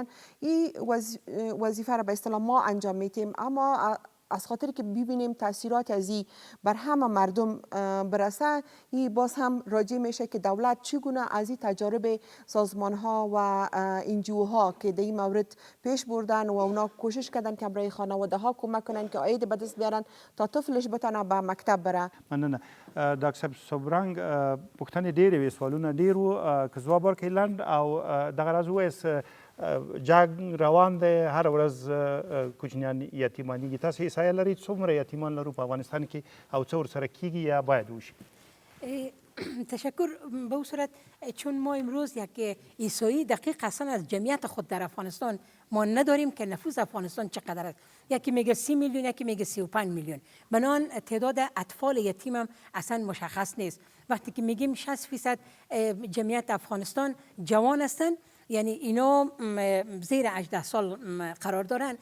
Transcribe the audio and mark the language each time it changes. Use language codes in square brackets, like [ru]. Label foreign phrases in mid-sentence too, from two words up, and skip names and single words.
[fa] این وظیفه را به اصطلاح ما انجام میدیم، اما از خاطر که ببینیم تاثیرات از این بر همه مردم برسه، این باز هم راجع میشه که دولت چگونه از این تجارب سازمان ها و انجیو ها که در این مورد پیش بردن و اونا کوشش کردن که برای خانواده ها کمک کنن که عاید به دست بیارن تا طفلش بتونه به مکتب بره. [ps] مننه. ډاکټر صبرنګ پوښتنې ډېرې وې، سوالونه ډېر وو، که ځواب ورکړئ لنډ او دغه راز ووایاست جنگ روان دی، هر ورځ کوچنیان یتیمانېږي. تاسو احصایه لرئ څومره یتیمان لرو په افغانستان کې او څه ورسره کیږي یا باید وشي؟ [fa] تشکر. به او صورت چون ما امروز یک ایسایی دقیق اصلا از جمعیت خود در افغانستان ما نداریم که نفوذ افغانستان چقدر است. یکی میگه 30 میلیون، یکی میگه 35 میلیون. بنان تعداد اطفال یتیم هم اصلا مشخص نیست. وقتی که میگیم 60% جمعیت افغانستان جوان هستند، یعنی اینا زیر 18 سال قرار دارن.